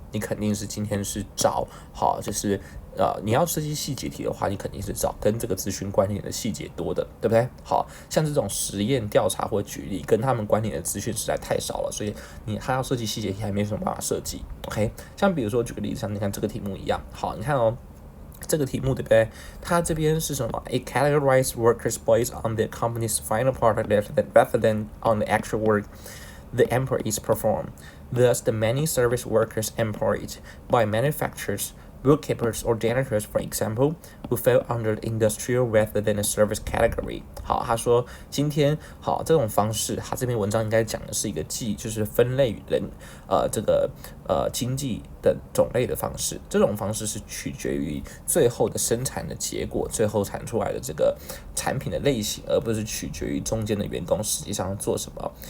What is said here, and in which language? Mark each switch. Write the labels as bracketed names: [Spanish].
[Chinese] 你肯定是今天是找好，就是你要设计细节题的话，你肯定是找跟这个资讯关联的细节多的，对不对？好像这种实验调查或举例跟他们关联的资讯实在太少了，所以他要设计细节题还没什么办法设计。 OK， 像比如说举个例子，像你看这个题目一样，好，你看哦。这个题目对不对？它这边是什么 [English] ？It categorizes workers based on the company's final product rather than on the actual work the employees perform. Thus, the many service workers employed by manufacturers, bookkeepers, or janitors, for example, who fall under the industrial rather than the service category. [Chinese] 好，他说今天好这种方式，他这篇文章应该讲的是一个就是分类人这个经济的种类的方式。这种方式是取决于最后的生产的结果，最后产出来的这个产品的类型，而不是取决于中间的员工实际上做什么。